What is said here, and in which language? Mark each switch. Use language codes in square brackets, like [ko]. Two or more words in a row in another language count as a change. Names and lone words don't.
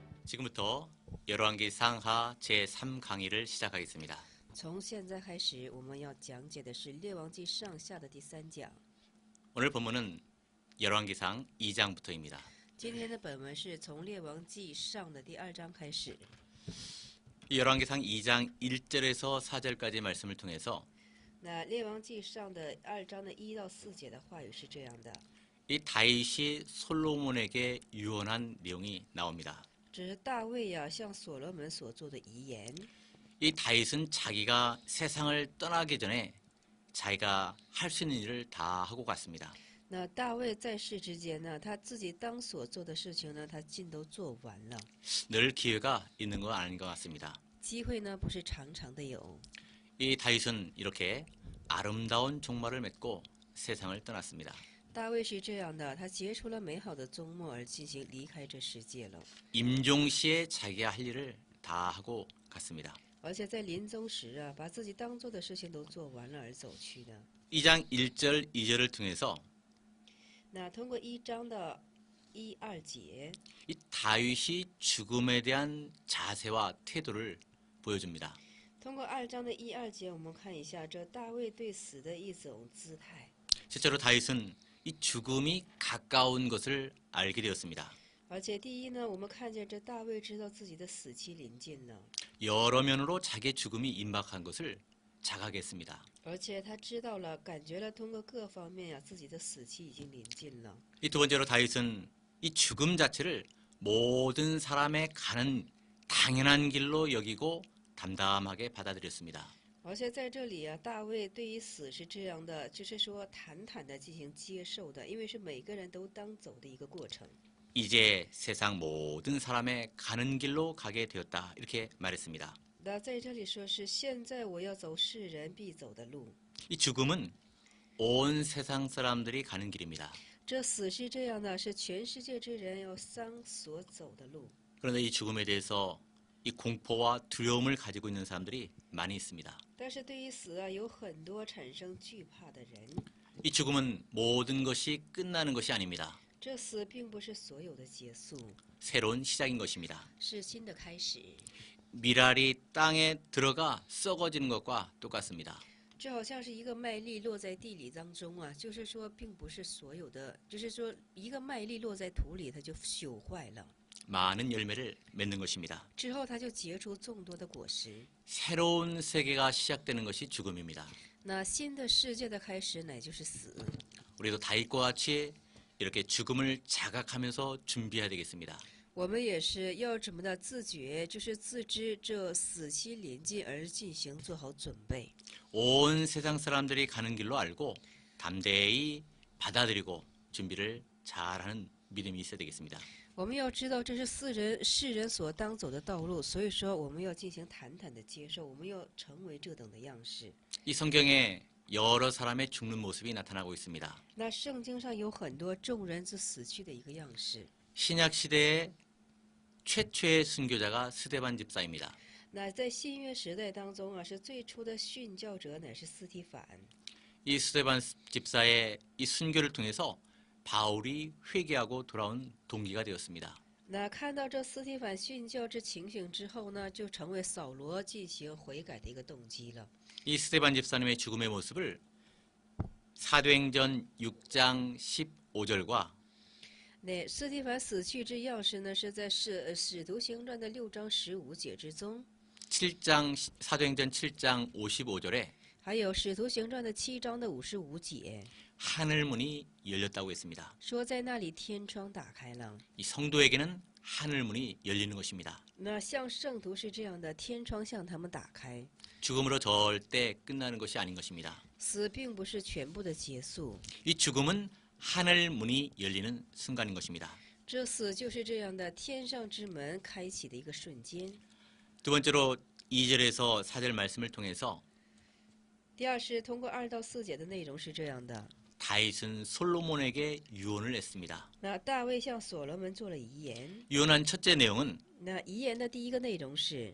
[ko] 지금부터 열왕기상 하 제3강의를 시작하겠습니다. [zh] 从现在开始，我们要讲解的是《列王记上下》的第3讲。 [ko] 오늘 본문은 열왕기상 2장부터입니다. [zh] 今天的本文是从《列王记上》的第2章开始。 [ko] 이 열왕기상 2장 1절에서 4절까지 말씀을 통해서 [zh] 那《列王记上》的2章的1到4节的话语是这样的： [ko] 이 다윗이 솔로몬에게 유언한 내용이 나옵니다. [zh] 这是大卫呀向所罗门所做的遗言。 [ko] 이 다윗은 자기가 세상을 떠나기 전에 자기가 할 수 있는 일을 다 하고 갔습니다. [zh] 那大卫在世之间呢，他自己当所做的事情呢，他尽都做完了。 [ko] 늘 기회가 있는 건 아닌 것 같습니다. [zh] 机会呢不是常常的有。 [ko] 이 다윗은 이렇게 아름다운 종말을 맺고 세상을 떠났습니다. [zh] 大卫是这样的，他结出了美好的终末而进行离开这世界了。 [ko] 임종시에 자기가 할 일을 다 하고 갔습니다. [zh] 而且在临终时啊，把自己当做的事情都做完了而走去的。 [ko] 2장 1절 2절을 통해서 [zh] 那通过1章的1、2节， [ko] 이 다윗이 죽음에 대한 자세와 태도를 보여줍니다. [zh] 通过2章的1、2节，我们看一下这大卫对死的一种姿态。 [ko] 실제로 다윗은 이 죽음이 가까운 것을 알게 되었습니다. [zh] 而且第一呢，我们看见这大卫知道自己的死期临近了， [ko] 여러 면으로 자기의 죽음이 임박한 것을 자각하게 했습니다. [zh] 而且他知道了，感觉了，通过各方面呀，自己的死期已经临近了。 [ko] 이 두 번째로 다윗은 이 죽음 자체를 모든 사람의 가는 당연한 길로 여기고 담담하게 받아들였습니다. [zh] 而且在这里啊，大卫对于死是这样的，就是说坦坦的进行接受的，因为是每个人都当走的一个过程。 [ko] 이제 세상 모든 사람의 가는 길로 가게 되었다. 이렇게 말했습니다. [zh] 那在这里说是现在我要走世人必走的路。 [ko] 이 죽음은 온 세상 사람들이 가는 길입니다. [zh] 这死是这样的，是全世界之人要所走的路。 [ko] 그런데 이 죽음에 대해서 이 공포와 두려움을 가지고 있는 사람들이 많이 있습니다. [zh] 但是对于死啊，有很多产生惧怕的人。 [ko] 이 죽음은 모든 것이 끝나는 것이 아닙니다. [zh] 这死并不是所有的结束， [ko] 새로운 시작인 것입니다. [zh] 是新的开始。 [ko] 밀알이 땅에 들어가 썩어지는 것과 똑같습니다. [zh] 这好像是一个麦粒落在地里当中啊，就是说，并不是所有的，就是说，一个麦粒落在土里，它就朽坏了， [ko] 많은 열매를 맺는 것입니다. [zh] 之后它就结出众多的果实。 [ko] 새로운 세계가 시작되는 것이 죽음입니다. [zh] 那新的世界的开始，乃就是死。 [ko] 우리도 다윗과 같이 이렇게 죽음을 자각하면서 준비해야 되겠습니다. [zh] 我们也是要怎么的自觉，就是自知这死期临近而进行做好准备。 [ko] 온 세상 사람들이 가는 길로 알고 담대히 받아들이고 준비를 잘하는 믿음이 있어야 되겠습니다. [zh] 我们要知道这是世人所当走的道路，所以说我们要进行坦坦的接受，我们要成为这等的样式。 [ko] 이 성경에 여러 사람의 죽는 모습이 나타나고 있습니다. [zh] 那圣经上有很多众人之死去的一个样式。 [ko] 신약 시대의 최초의 순교자가 스데반 집사입니다. [zh] 那在新约时代当中啊，是最初的殉教者乃是司提反。 [ko] 이 스데반 집사의 이 순교를 통해서 바울이 회개하고 돌아온 동기가 되었습니다. [zh] 那看到这司提反殉教之情形之后呢，就成为扫罗进行悔改的一个动机了。 [ko] 이 스데반 집사님의 죽음의 모습을 사도행전 6장 15절과 [zh] 那司提反死去之样式呢，是在使徒行传的6章15节之中， [ko] 7장 사도행전 7장 55절에 [zh] 还有使徒行传的7章的55节， [ko] 하늘 문이 열렸다고 했습니다. [zh] 说在那里天窗打开了。 [ko] 이 성도에게는 하늘 문이 열리는 것입니다. [zh] 那像圣徒是这样的，天窗向他们打开。 [ko] 죽음으로 절대 끝나는 것이 아닌 것입니다. [zh] 死并不是全部的结束， [ko] 이 죽음은 하늘 문이 열리는 순간인 것입니다. [zh] 这死就是这样的，天上之门开启的一个瞬间。 [ko] 두 번째로 2절에서 4절 말씀을 통해서 [zh] 第二是通过2到4节的内容是这样的。 [ko] 다윗은 솔로몬에게 유언을 했습니다. [zh] 那大卫向所罗门做了遗言。 [ko] 유언한 첫째 내용은 [zh] 那遗言的第一个内容是，